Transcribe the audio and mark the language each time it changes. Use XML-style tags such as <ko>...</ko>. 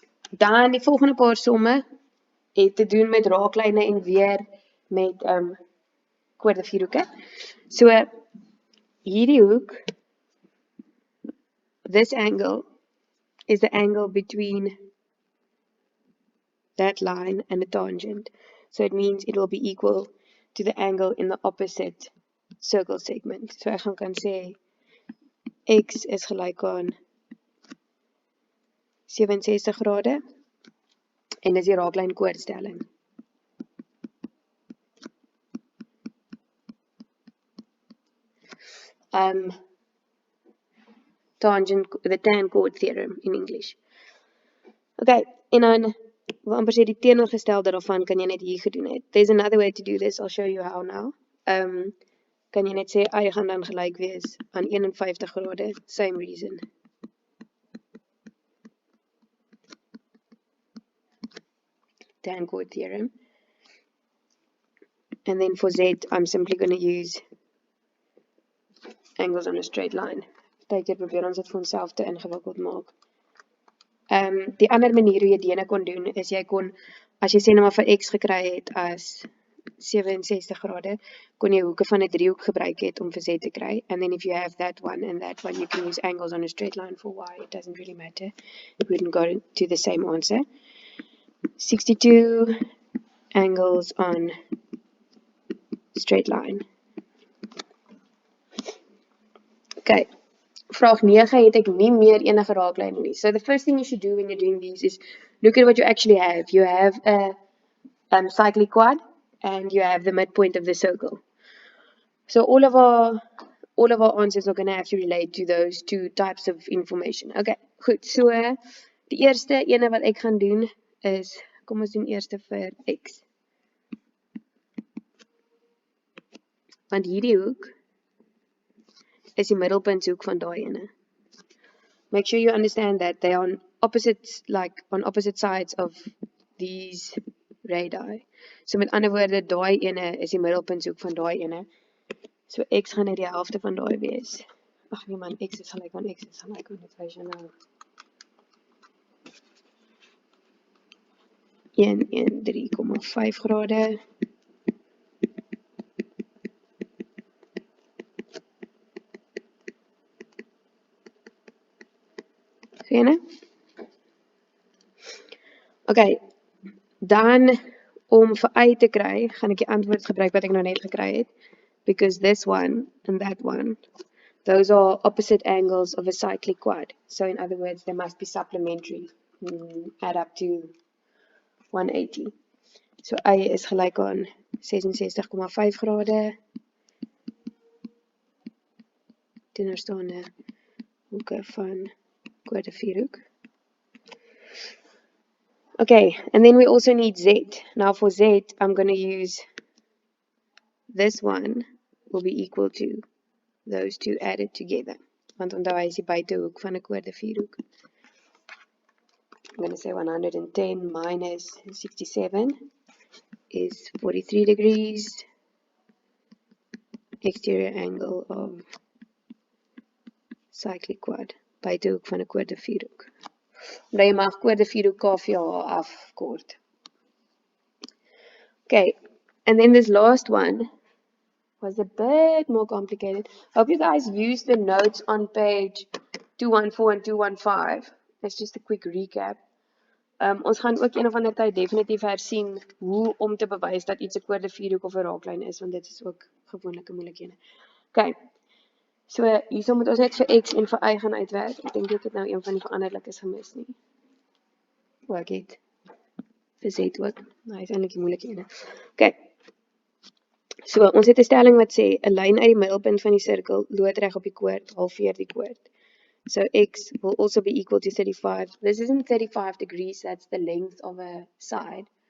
<af>Dan die volgende paar somme het te doen met raaklyne en weer met kwart vierhoeke. So hierdie hoek,</af> <en>this angle is the angle between that line and the tangent. So it means it will be equal to the angle in the opposite circle segment.</en> <af>So ek gaan kan sê x is gelyk aan 67 grade en dis die raaklyn koordstelling.</af> <en>The tan chord theorem in English.</en> <af>Okay, en dan wil amper sê die teenoorgestelde daarvan kan jy net hier gedoen het.</af> <en>There's another way to do this, I'll show you how now.</en> <af>Kan jy net sê y gaan dan gelyk wees aan 51 grade,</af> <en>same reason. Tan chord theorem. And then for z, I'm simply going to use angles on a straight line.</en> <af>Partykeer probeer ons dit vir onsself te ingewikkeld maak. Die ander manier hoe jy dit kon doen, is jy kon, as jy sê nou maar vir x gekry het as 67 grade, kon jy hoeke van 'n driehoek gebruik het om vir z te kry.</af> <en>And then if you have that one and that one, you can use angles on a straight line for y. It doesn't really matter. It wouldn't go to the same answer. 62 angles on straight line. Okay.</en> <af>Vraag 9 het ek nie meer enige raaklyne nie.</af> <en>So the first thing you should do when you're doing these is look at what you actually have. You have a cyclic quad and you have the midpoint of the circle. So all of our answers are going to have to relate to those two types of information.</en> <af>Okay, goed. So die eerste ene wat ek gaan doen is, kom ons doen eerste vir x. Want hierdie hoek is die middelpuntshoek van daai ene.</af> <en>Make sure you understand that they are on opposite sides of these radii.</en> <af>So met ander woorde, daai ene is die middelpuntshoek van daai ene. So x gaan net die helfte van daai wees. Ag nee man, x is gelyk aan x is gelyk aan, dit wys jy nou. 113,5 grade. Ene. Okay, dan om vir y te kry, gaan ek die antwoord gebruik wat ek nou net gekry het.</af> <en>Because this one and that one, those are opposite angles of a cyclic quad. So in other words, they must be supplementary. Add up to 180.</en> <af>So y is gelyk aan 66,5 grade. Teenoorstaande hoeke van kwade vierhoek.</af> <en>Okay, and then we also need z. Now for z, I'm going to use this one will be equal to those two added together.</en> <af>Want onthou hy is die buitehoek van 'n kwade vierhoek.</af> <en>I'm going to say 110 minus 67 is 43 degrees. Exterior angle of cyclic quad.</en> <af>Buitehoek van 'n kwade vierhoek. Nou jy mag kwade vierhoek KVH afkort.</af> <en>Okay, and then this last one was a bit more complicated. Hope you guys used the notes on page 214 and 215. It's just a quick recap.</en> <af>Ons gaan ook een of ander tyd definitief hersien hoe om te bewys dat iets 'n kwade vierhoek of 'n raaklyn is, want dit is ook gewoonlike moeilikhede. Okay. So hierso moet ons net vir x en vir y gaan uitwerk. Ek dink ek het nou een van die veranderlikes gemis nie. Ek het vir z ook. Nou, hy is eintlik die moeilike ene. Okay. So, ons het 'n stelling wat sê 'n lyn uit die middelpunt van die sirkel loodreg op die koord halveer die koord.</af> <en>So x will also be equal to 35. This isn't 35 degrees, that's the length of a side.</en>